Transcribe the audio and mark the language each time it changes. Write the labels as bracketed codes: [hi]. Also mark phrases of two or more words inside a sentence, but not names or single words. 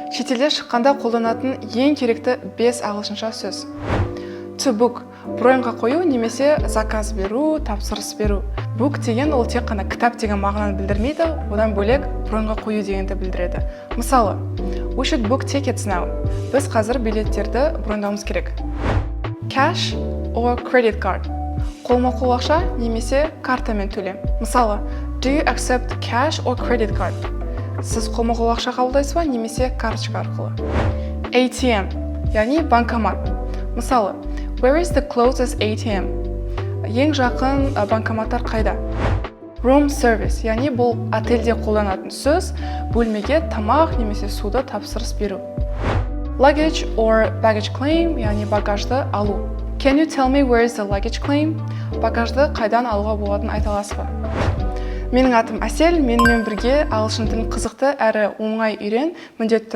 [kk] Шетелде шыққанда қолданатын ең керекті 5 ағылшынша сөз. [en] To book [kk] – броньға қою немесе заказ беру, тапсырыс беру. Book деген ол тек қана кітап деген мағынаны білдірмейді, одан бөлек броньға қою дегенді білдіреді. Мысалы, [en] we should book tickets now. [kk] Біз қазір билеттерді броньдауымыз керек. [en] Cash or credit card. [kk] Қолма-қол ақша немесе картамен төлем. Мысалы, [en] do you accept cash or credit card? [kk] Сіз қолма-қол ақша қабылдайсыз ба немесе карточка арқылы. ATM, яғни банкомат. Мысалы, [en] where is the closest ATM? [kk] Ең жақын банкоматтар қайда? [en] Room service, [kk] яғни бұл отельде қолданатын сөз, бөлмеге тамақ немесе суды тапсырыс беру. [en] Luggage or baggage claim, [kk] яғни багажды алу. [en] Can you tell me where is the luggage claim? [kk] Багажды қайдан алуға болатынын айта аласыз ба? Менің атым Әсел, менімен бірге ағылшын тілін қызықты әрі оңай үйрен, міндетті түрде